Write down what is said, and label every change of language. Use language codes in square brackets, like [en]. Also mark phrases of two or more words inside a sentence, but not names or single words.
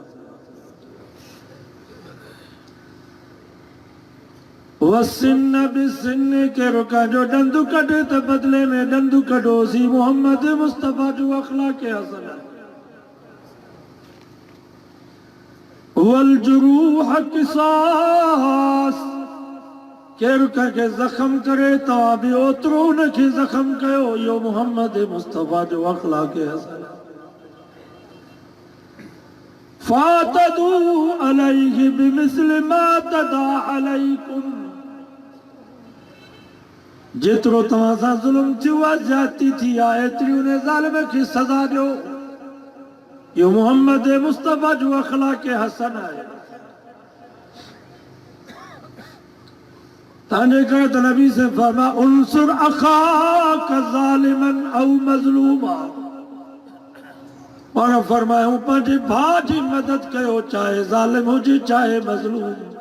[ar] والسن بالسن [sd] केरो कंहिंजो डंदु कढे त बदले में डंदु कढोसीं, मोहम्मद मुस्तफ़ा जो अख़लाक़ हसन आहे। [ar] والجروح قصاص [sd] केरु कंहिंखे ज़ख़्म करे तव्हां बि ओतिरो उनखे ज़ख़्म कयो, इहो मोहम्मद मुस्तफ़ा जो अख़लाक़ हसन आहे। [ar] فاعتدوا عليه بمثل ما اعتدى عليكم, [sd] जेतिरो तव्हां सां ज़ुल्म थियो आहे, ज़्यादती थी आहे, एतिरी उन ज़ालिम खे सज़ा ॾियो। इहो मोहम्मद मुस्तफ़ा जो अख़लाक़ हसन आहे। तव्हांजे करे त नबी से फरमा [ar] انصر أخاك ظالما أو مظلوما, [sd] पाण फरमायूं पंहिंजे भाउ जी मदद कयो, चाहे ज़ालिम हुजे चाहे मज़लूम।